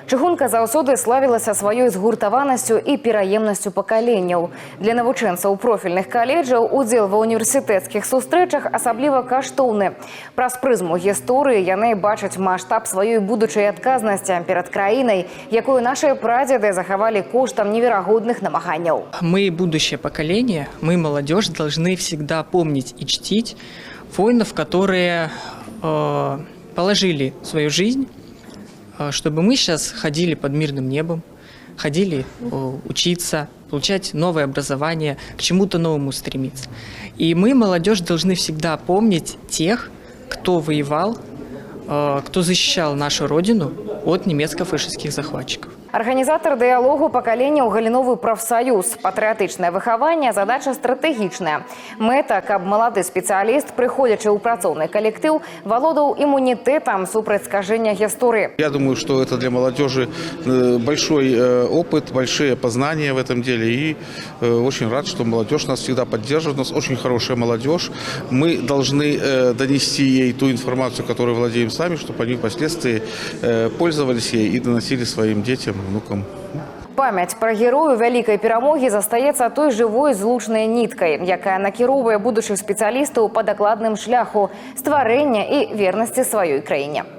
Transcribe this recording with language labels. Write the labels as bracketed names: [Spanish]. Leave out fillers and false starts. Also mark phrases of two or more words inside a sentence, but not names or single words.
[Belarusian] Чыгунка заўсёды славілася сваёй згуртаванасцю і пераемнасцю пакаленняў. Для навучэнцаў профільных каледжаў удзел ва універсітэцкіх сустрэчах асабліва каштоўны. Праз прызму гісторыі яны бачаць маштаб сваёй будучай адказнасці перад краінай, якую наши прадзеды захавалі коштам неверагодных намаганняў. [Russian] Мы, будущее поколение, мы, молодежь, должны всегда помнить и чтить воинов, которые положили свою жизнь, чтобы мы сейчас ходили под мирным небом, ходили учиться, получать новое образование, к чему-то новому стремиться. И мы, молодежь, должны всегда помнить тех, кто воевал, кто защищал нашу родину от немецко-фашистских захватчиков. [Belarusian] Арганізатар дыялогу пакаленняў галіновы прафсаюз. Патрыятычнае выхаванне задача стратэгічная. Мэта, каб малады спецыяліст, прыходзячы ў працоўны калектыў, валодаў імунітэтам супраць скажэння гісторыі. [Russian] Я думаю, что это для молодежи большой опыт, большие познания в этом деле. И очень рад, что молодежь нас всегда поддерживает. У нас очень хорошая молодежь. Мы должны донести ей ту информацию, которую владеем сами, чтобы они впоследствии пользовались ей и доносили своим детям, внукам. [Belarusian] Памяць пра герою вялікай перамогі застаецца той жывой злучнай ніткай, якая накіроўвае будучых спецыялістаў па дакладным шляху стварэння і вернасці сваёй краіне.